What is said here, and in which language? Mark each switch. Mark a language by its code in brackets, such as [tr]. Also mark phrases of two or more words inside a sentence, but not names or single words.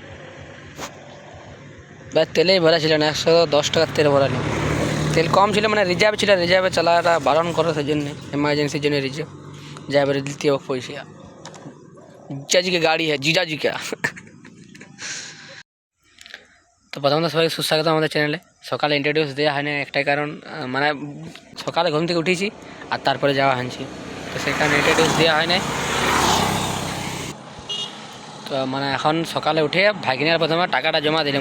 [bn] তেলেই ভরা ছিল না, 110 টাকার তেল ভরা নেই। তেল কম ছিল, মানে রিজার্ভ ছিল, রিজার্ভে চালাটা বারণ করে, সেই জন্য এমার্জেন্সির জন্য রিজার্ভ যাবে দিতে হবে পয়সা। [hi] जीजा जी की गाड़ी है, जीजा जी का। [bn] তো প্রথমত সবাই সুস্বাগত আমাদের চ্যানেলে। সকালে ইন্ট্রোডিউস দেওয়া হয় না একটাই কারণ, মানে সকালে ঘুম থেকে উঠেছি আর তারপরে যাওয়া হয়েছি, তো সেখানে ইন্ট্রোডিউস দেওয়া হয় না। তো মানে এখন সকালে উঠে ভাগিনার প্রথমে টাকাটা জমা দিলাম।